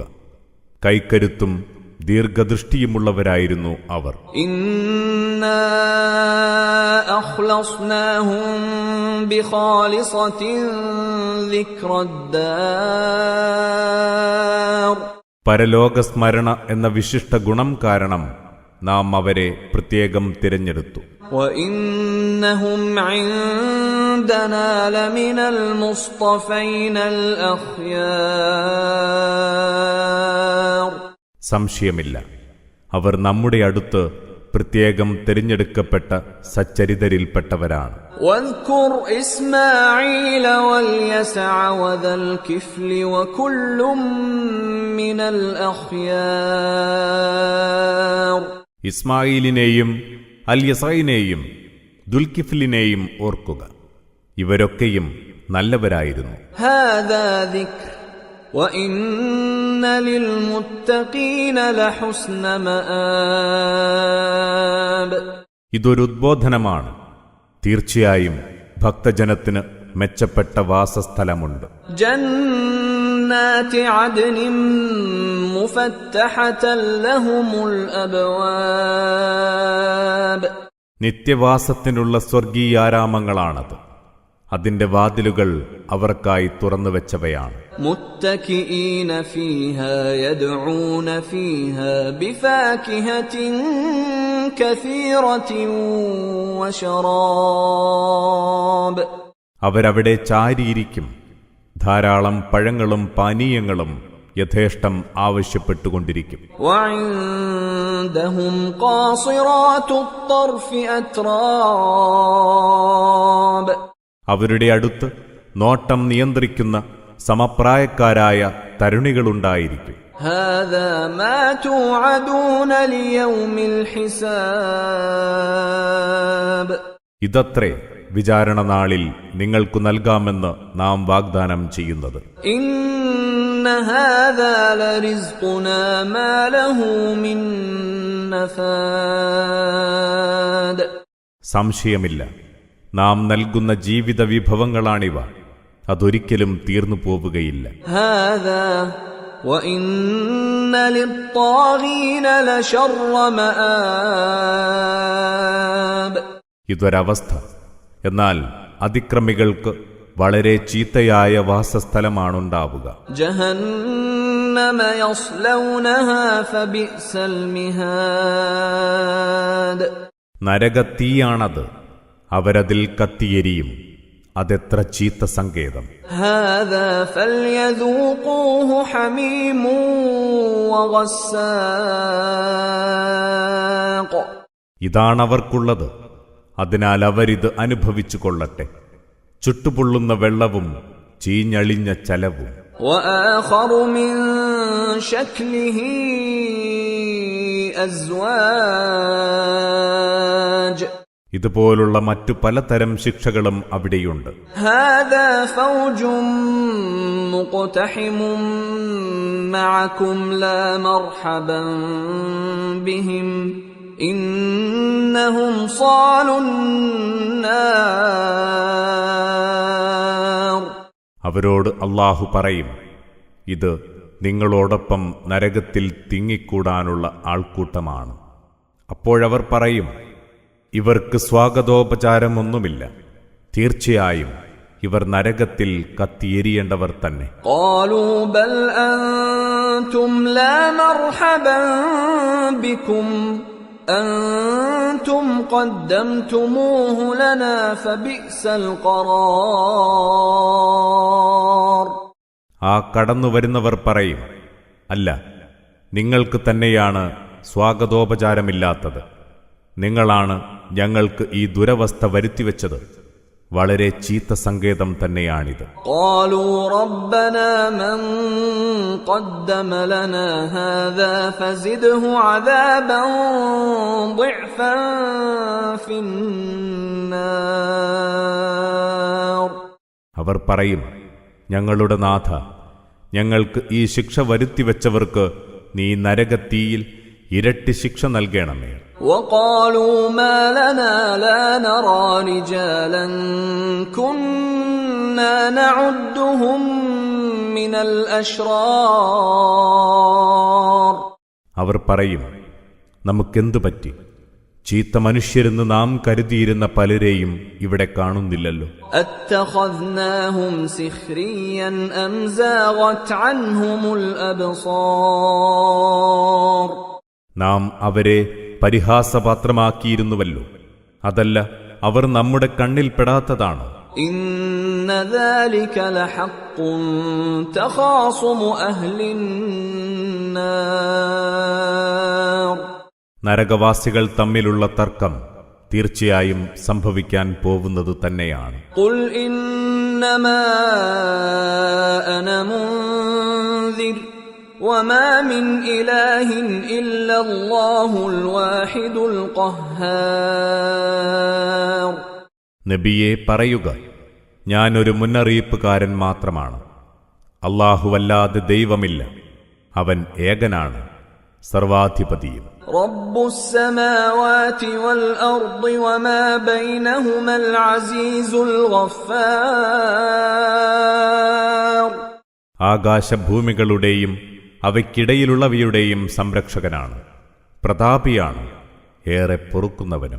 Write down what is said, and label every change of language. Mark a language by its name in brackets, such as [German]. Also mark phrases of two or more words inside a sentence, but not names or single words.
[Malayalam] കൈക്കരുത്തും ദീർഘദൃഷ്ടിയുമുള്ളവരായിരുന്നു അവർ. [Arabic] إنا أخلصناهم بخالصة ذكر الدار. [Malayalam] പരലോകസ്മരണ എന്ന വിശിഷ്ട ഗുണം കാരണം നാം അവരെ പ്രത്യേകം തിരഞ്ഞെടുത്തു. [Arabic] وإنهم عندنا لمن المصطفين الأخيار. [Malayalam] സംശയമില്ല, അവർ നമ്മുടെ അടുത്ത് പ്രത്യേകം തിരഞ്ഞെടുക്കപ്പെട്ട സച്ചരിതരിൽപ്പെട്ടവരാണ്. [Arabic] واذكر إسماعيل واليسع وذا الكفل وكل من الأخيار. [Malayalam] ഇസ്മായിലിനെയും അൽയസൈനെയും ദുൽകിഫ്ലിനെയും ഓർക്കുക, ഇവരൊക്കെയും നല്ലവരായിരുന്നു. [Arabic] هذا ذكر وإن للمتقين لحسن مآب. [Malayalam] ഇതൊരു ഉദ്ബോധനമാണ്. തീർച്ചയായും ഭക്തജനത്തിന് മെച്ചപ്പെട്ട വാസസ്ഥലമുണ്ട്. [Arabic] جنات عدن مفتحة لهم الأبواب. [Malayalam] നിത്യവാസത്തിനുള്ള സ്വർഗീയാരാമങ്ങളാണത്. അതിന്റെ വാതിലുകൾ അവർക്കായി തുറന്നുവെച്ചവയാണ്. [Arabic] متكئين فيها يدعون فيها بفاكهة كثيرة وشراب. [Malayalam] അവരവിടെ ചാരിയിരിക്കും. ധാരാളം പഴങ്ങളും പാനീയങ്ങളും യഥേഷ്ടം ആവശ്യപ്പെട്ടുകൊണ്ടിരിക്കും. [Arabic] وعندهم قاصرات الطرف أتراب. [Malayalam] അവരുടെ അടുത്ത് നോട്ടം നിയന്ത്രിക്കുന്ന സമപ്രായക്കാരായ തരുണികളുണ്ടായിരിക്കും. [Arabic] هذا ما توعدون ليوم الحساب. [Malayalam] ഇതത്രേ വിചാരണ നാളിൽ നിങ്ങൾക്കു നൽകാമെന്ന് നാം വാഗ്ദാനം ചെയ്യുന്നത്. [Arabic] إن هذا لرزقنا ما له من نفاد. [Malayalam] സംശയമില്ല, നാം നൽകുന്ന ജീവിത വിഭവങ്ങളാണിവ. അതൊരിക്കലും തീർന്നു പോവുകയില്ല. [Arabic] هذا وإن للطاغين لشر مآب. [Malayalam] ഇതൊരവസ്ഥ. എന്നാൽ അതിക്രമികൾക്ക് വളരെ ചീത്തയായ വാസസ്ഥലമാണുണ്ടാവുക. [Arabic] جهنم يصلونها فبئس المهاد. [Malayalam] നരകത്തീയാണത്. അവരതിൽ കത്തിയെരിയും. അതെത്ര ചീത്ത സങ്കേതം. [Arabic] هذا فليذوقوه حميم وغساق. [Malayalam] ഇതാണവർക്കുള്ളത്. അതിനാൽ അവരിത് അനുഭവിച്ചു കൊള്ളട്ടെ. ചുട്ടുപൊള്ളുന്ന വെള്ളവും ചീഞ്ഞളിഞ്ഞ ചലവും. [Arabic] وآخر من شكله أزواج. [Malayalam] ഇതുപോലുള്ള മറ്റു പലതരം ശിക്ഷകളും അവിടെയുണ്ട്. [Arabic] هذا فوج مقتحم معكم لا مرحبا بهم إنهم صالوا النار. [Malayalam] അവരോട് അല്ലാഹു പറയും, ഇത് നിങ്ങളോടൊപ്പം നരകത്തിൽ തിങ്ങിക്കൂടാനുള്ള ആൾക്കൂട്ടമാണ്. അപ്പോഴവർ പറയും, ഇവർക്ക് സ്വാഗതോപചാരമൊന്നുമില്ല. തീർച്ചയായും ഇവർ നരകത്തിൽ കത്തിയെരിയേണ്ടവർ തന്നെ. [Arabic] قالوا بل أنتم لا مرحبا بكم أنتم قدمتموه لنا فبئس القرار. [Malayalam] ആ കടന്നുവരുന്നവർ പറയും, അല്ല, നിങ്ങൾക്ക് തന്നെയാണ് സ്വാഗതോപചാരമില്ലാത്തത്. നിങ്ങളാണ് ഞങ്ങൾക്ക് ഈ ദുരവസ്ഥ വരുത്തിവെച്ചത്. വളരെ ചീത്ത സങ്കേതം തന്നെയാണിത്. [Arabic] قالوا ربنا من قدم لنا هذا فزده عذابا ضعفا في النار. [Malayalam] അവർ പറയും, ഞങ്ങളുടെ നാഥ, ഞങ്ങൾക്ക് ഈ ശിക്ഷ വരുത്തിവെച്ചവർക്ക് നീ നരകത്തീയിൽ ഇരട്ടി ശിക്ഷ നൽകണമേ. [Arabic] وقالوا ما لنا لا نرى رجالا كنا نعدهم من الأشرار. [Malayalam] അവർ പറയും, നമുക്കെന്തു പറ്റി? ചീത്ത മനുഷ്യരെന്ന് നാം കരുതിയിരുന്ന പലരെയും ഇവിടെ കാണുന്നില്ലല്ലോ. [Arabic] أتخذناهم سخريا أم زاغت عنهم الأبصار. [Malayalam] നാം അവരെ പരിഹാസപാത്രമാക്കിയിരുന്നുവല്ലോ. അതല്ല, അവർ നമ്മുടെ കണ്ണിൽ പെടാത്തതാണോ? [Arabic] ഇന്ന ذلك لحق تخاصم أهل النار. [Malayalam] നരകവാസികൾ തമ്മിലുള്ള തർക്കം തീർച്ചയായും സംഭവിക്കാൻ പോകുന്നത് തന്നെയാണ്. [Arabic] قل إنما أنا منذر وما من إله إلا الله الواحد القهار. [Malayalam] നബിയെ പറയുക, ഞാനൊരു മുന്നറിയിപ്പുകാരൻ മാത്രമാണ്. അല്ലാഹുവല്ലാതെ ദൈവമില്ല, അവൻ ഏകനാണ്, സർവാധിപതിയും. [Arabic] رب السماوات والأرض وما بينهما العزيز الغفار. [Malayalam] ആകാശഭൂമികളുടെയും അവയ്ക്കിടയിലുള്ളവയുടെയും സംരക്ഷകനാണ്, പ്രതാപിയാണ്, ഏറെ പൊറുക്കുന്നവനും.